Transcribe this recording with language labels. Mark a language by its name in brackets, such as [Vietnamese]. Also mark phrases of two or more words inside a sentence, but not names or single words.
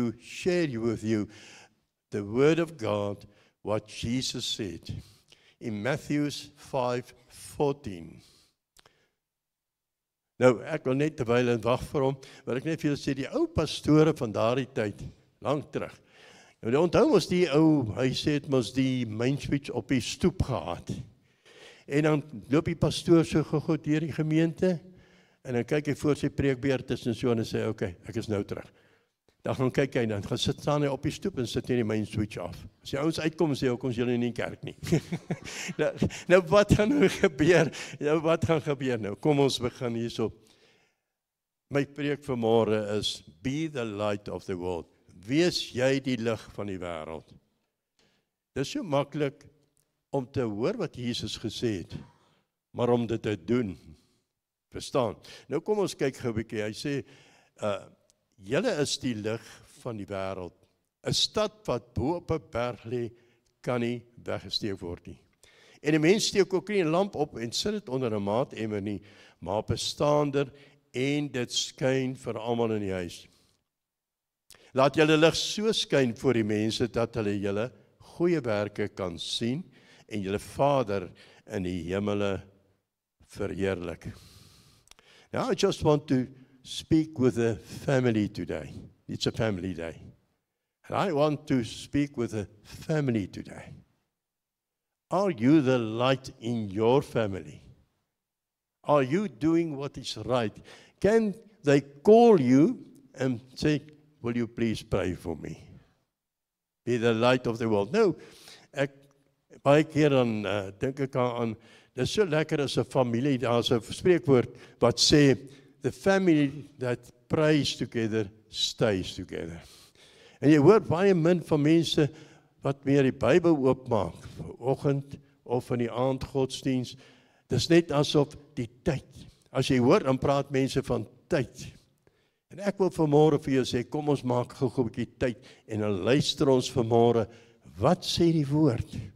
[English] to share with you the Word of God, what Jesus said in Matthew 5:14. [Afrikaans] Nou, ek wil net terwyl en wag vir hom, wil ek net vir julle sê, die ou pastore van daardie tyd, lank terug. Nou, onthou ons die ou, hy sê het ons die [English] main switch [Afrikaans] op die stoep gehad. En dan loop die pastoor so gou deur die gemeente, en dan kyk hy voor sy preekbeurt en so, en sê, okay, ek is nou terug. Dan gaan kyk hy, dan gaan staan hy op die stoep en sit hy die [English] main switch [Afrikaans] af. As die ouens uitkom en sê, hoekom is julle nie in die kerk nie? nou wat gaan nou gebeur? Nou wat gaan gebeur nou? Kom ons begin hierso. My preek vanmôre is, [English] be the light of the world. [Afrikaans] Wees jy die lig van die wêreld. Dis so maklik om te hoor wat Jesus gesê het, maar om dit te doen, verstaan? Nou kom ons kyk gou 'n bietjie. Hy sê, julle is die lig van die wêreld. 'n Stad wat bo op 'n berg lê, kan nie weggesteek word nie. En 'n mens steek ook nie 'n lamp op en sit dit onder 'n maatemmer nie, maar op 'n staander, en dit skyn vir almal in die huis. Laat julle lig so skyn voor die mense, dat hulle julle goeie werke kan sien, en julle Vader in die hemele verheerlik. [English] Now I just want to speak with a family today. It's a family day. And I want to speak with a family today. Are you the light in your family? Are you doing what is right? Can they call you and say, will you please pray for me? Be the light of the world. No, [Afrikaans] ek baie keer dan dink ek aan, dis so lekker as 'n familie, daar's 'n spreekwoord wat sê, [English] the family that prays together stays together. [Afrikaans] En jy hoor baie min van mense wat meer die Bybel oopmaak, vanoggend of in die aand godsdiens. Dis net asof die tyd, as jy hoor, dan praat mense van tyd. En ek wil vanmôre vir jou sê, kom ons maak gou 'n bietjie tyd, en dan luister ons vanmôre, wat sê die woord?